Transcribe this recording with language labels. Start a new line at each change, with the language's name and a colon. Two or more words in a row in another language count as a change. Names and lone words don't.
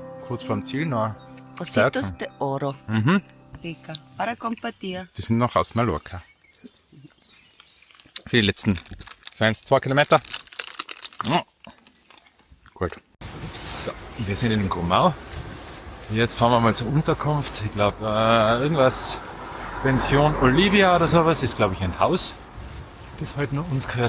German: kurz vorm Ziel noch.
Spanish: Ositos de Oro. Mhm. Rica. Para compartir.
German: Die sind noch aus Mallorca. Für die letzten 2 Kilometer. Ja. Gut. So, wir sind in Grumau. Jetzt fahren wir mal zur Unterkunft. Ich glaube, irgendwas Pension Olivia oder sowas ist, glaube ich, ein Haus, das heute nur uns gehört.